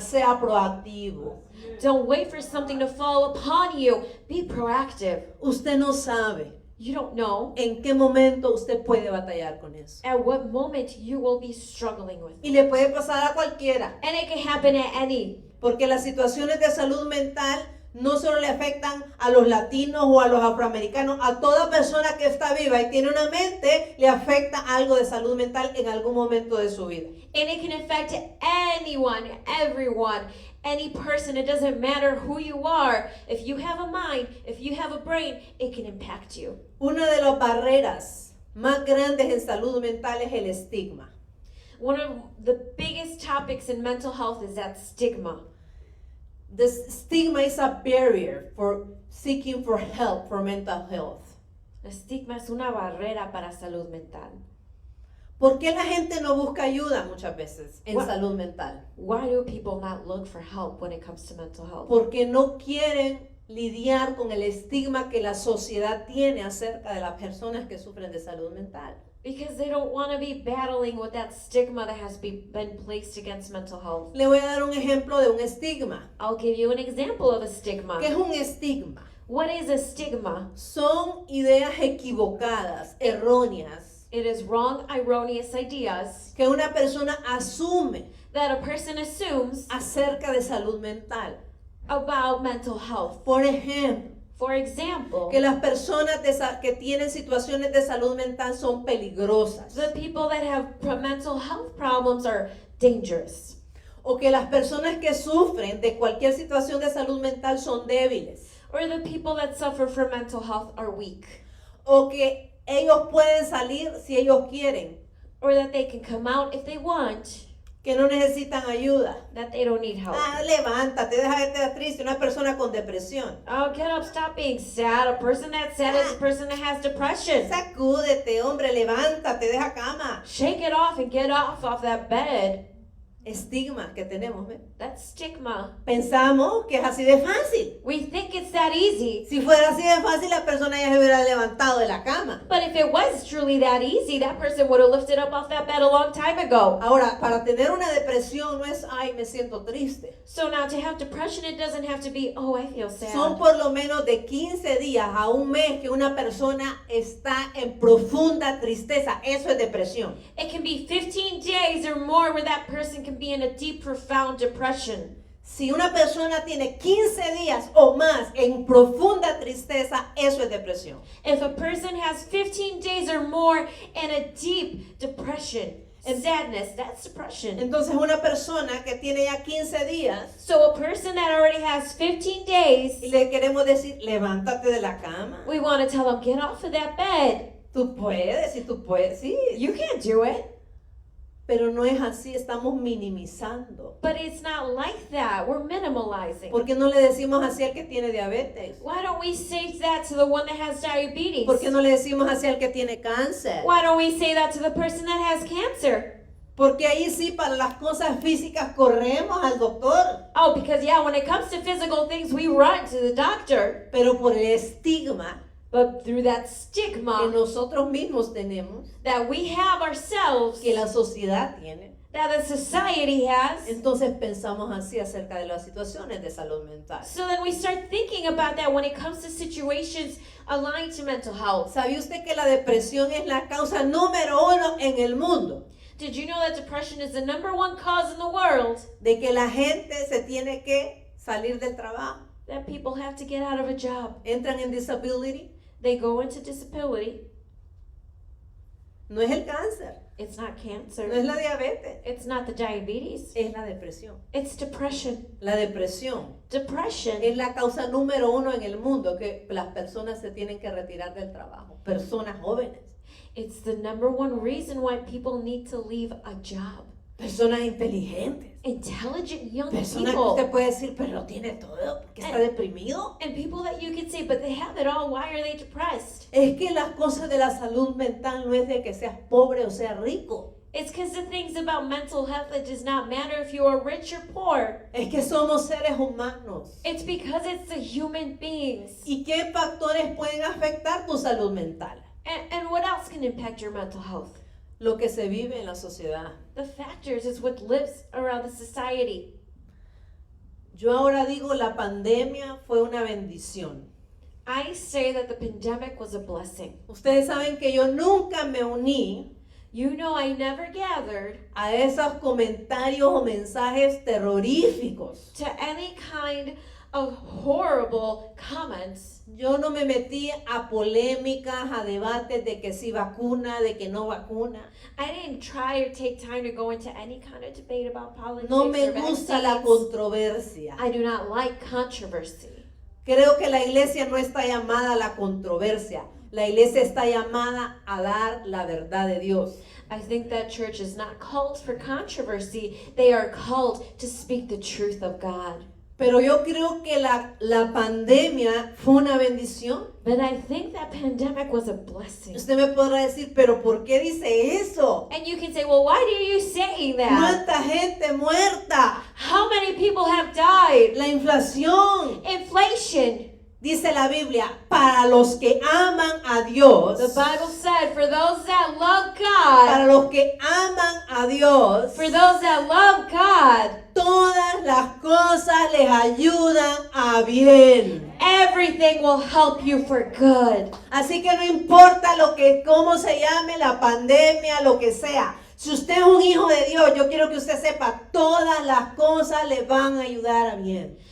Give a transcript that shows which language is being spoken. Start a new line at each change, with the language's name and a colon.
Spanish: Sea proactivo.
English: Don't wait for something to fall upon you. Be proactive.
Spanish: Usted no sabe
English: You don't know
Spanish: en qué momento usted puede batallar con eso.
English: at what moment you will be struggling with.
Spanish: Y le puede pasar a cualquiera.
English: And it can happen at any.
Spanish: Porque las situaciones de salud mental no solo le afectan a los latinos o a los afroamericanos, a toda persona que está viva y tiene una mente, le afecta algo de salud mental en algún momento de su vida.
English: And it can affect anyone, everyone, any person. It doesn't matter who you are. If you have a mind, if you have a brain, it can impact you.
Spanish: Una de las barreras más grandes en salud mental es el estigma.
English: One of the biggest topics in mental health is that stigma. The stigma is a barrier for seeking for help for mental health.
Spanish: El estigma es una barrera para salud mental. ¿Por qué la gente no busca ayuda muchas veces en
English: What?
Spanish: salud mental?
English: Why do people not look for help when it comes to mental health?
Spanish: Porque no quieren lidiar con el estigma que la sociedad tiene acerca de las personas que sufren de salud mental.
English: Because they don't want to be battling with that stigma that has been placed against mental health.
Spanish: Le voy a dar un ejemplo de un estigma.
English: I'll give you an example of a stigma.
Spanish: ¿Qué es un estigma?
English: What is a stigma?
Spanish: Son ideas equivocadas, erróneas,
English: It is wrong, erroneous ideas
Spanish: que una persona asume
English: that a person assumes
Spanish: acerca de salud mental.
English: about mental health.
Spanish: Por ejemplo,
English: For example,
Spanish: que las personas que tienen situaciones de salud mental son peligrosas.
English: the people that have mental health problems are dangerous.
Spanish: O que las personas que sufren de cualquier situación de salud mental son débiles.
English: Or the people that suffer from mental health are weak.
Spanish: O que ellos pueden salir si ellos quieren.
English: Or that they can come out if they want,
Spanish: Que no necesitan ayuda.
English: that they don't need help.
Spanish: Ah, levántate, deja de estar triste. Una persona con depresión.
English: Oh, get up, stop being sad. A person that's sad is a person that has depression.
Spanish: Sacúdete, hombre, levántate, deja cama.
English: Shake it off and get off that bed.
Spanish: Estigma que tenemos, ¿ves?
English: That's stigma.
Spanish: Pensamos que es así de fácil.
English: We think it's that easy.
Spanish: Si fuera así de fácil, la persona ya se hubiera levantado de la cama.
English: But if it was truly that easy, that person would have lifted up off that bed a long time ago.
Spanish: Ahora, para tener una depresión no es, ay, me siento triste.
English: So now to have depression, it doesn't have to be, oh, I feel sad.
Spanish: Son por lo menos de 15 días a un mes que una persona está en profunda tristeza. Eso es depresión.
English: It can be 15 days or more where that person can be in a deep, profound depression.
Spanish: Si una persona tiene 15 días o más en profunda tristeza, eso es depresión.
English: If a person has 15 days or more in a deep depression and sadness, that's depression.
Spanish: Entonces una persona que tiene ya 15 días
English: So a person that already has 15
Spanish: y
English: days,
Spanish: le queremos decir, levántate de la cama.
English: we want to tell them, get off of that bed.
Spanish: Tú puedes, sí, tú puedes, sí.
English: You can't do it.
Spanish: Pero no es así, estamos minimizando.
English: But it's not like that. We're minimalizing.
Spanish: ¿Por qué no le decimos así al que tiene diabetes?
English: Why don't we say that to the one that has diabetes?
Spanish: ¿Por qué no le decimos así al que tiene cáncer?
English: Why don't we say that to the person that has cancer?
Spanish: Porque ahí sí, para las cosas físicas corremos al doctor.
English: Oh, because yeah, when it comes to physical things, we run to the doctor.
Spanish: Pero por el estigma
English: But through that
Spanish: que
English: stigma
Spanish: nosotros mismos tenemos,
English: that we have ourselves,
Spanish: que la sociedad tiene,
English: that the society has,
Spanish: entonces pensamos así acerca de las situaciones de salud mental.
English: so then we start thinking about that when it comes to situations aligned to mental health.
Spanish: ¿Sabía usted que la depresión es la causa número 1 en el mundo?
English: Did you know that depression is the #1 cause in the world
Spanish: De que la gente se tiene que salir del trabajo.
English: that people have to get out of a job?
Spanish: Entran en disability.
English: They go into disability.
Spanish: No es el cáncer,
English: It's not
Spanish: no es
English: cancer.
Spanish: la diabetes,
English: It's not the diabetes.
Spanish: es la depresión.
English: It's depression.
Spanish: La depresión
English: Depression
Spanish: es la causa número 1 en el mundo que las personas se tienen que retirar del trabajo. Personas jóvenes.
English: It's the #1 reason why people need to leave a job.
Spanish: personas inteligentes,
English: intelligent young
Spanish: personas que
English: people.
Spanish: usted puede decir, pero lo tiene todo, porque está deprimido.
English: And people that you can say, but they have it all, why are they depressed?
Spanish: Es que las cosas de la salud mental no es de que seas pobre o seas rico.
English: It's because the things about mental health, it does not matter if you are rich or poor.
Spanish: Es que somos seres humanos.
English: It's because it's the human beings.
Spanish: ¿Y qué factores pueden afectar tu salud mental?
English: And what else can impact your mental health?
Spanish: Lo que se vive en la sociedad.
English: The factors is what lives around the society.
Spanish: Yo ahora digo, la pandemia fue una bendición.
English: I say that the pandemic was a blessing.
Spanish: Ustedes saben que yo nunca me uní
English: You know, I never gathered
Spanish: a esos comentarios o mensajes terroríficos.
English: to any kind of horrible comments.
Spanish: Yo no me metí a polémicas, a debates de que si vacuna, de que no vacuna.
English: I didn't try or take time to go into any kind of debate about politics
Spanish: No me
English: or
Spanish: gusta la
English: vaccines.
Spanish: controversia.
English: I do not like controversy.
Spanish: Creo que la iglesia no está llamada a la controversia. La iglesia está llamada a dar la verdad de Dios.
English: I think that church is not called for controversy. They are called to speak the truth of God.
Spanish: Pero yo creo que la pandemia fue una bendición.
English: But I think that pandemic was a blessing.
Spanish: Usted me podrá decir, pero ¿por qué dice eso?
English: And you can say, well, why do you say that?
Spanish: ¿Cuánta gente muerta?
English: How many people have died?
Spanish: La inflación.
English: Inflation.
Spanish: Dice la Biblia, para los que aman a Dios,
English: The Bible said, for those that love God,
Spanish: para los que aman a Dios,
English: for those that love God,
Spanish: todas las cosas les ayudan a bien.
English: everything will help you for good.
Spanish: Así que no importa cómo se llame la pandemia, lo que sea. Si usted es un hijo de Dios, yo quiero que usted sepa, todas las cosas le van a ayudar a bien.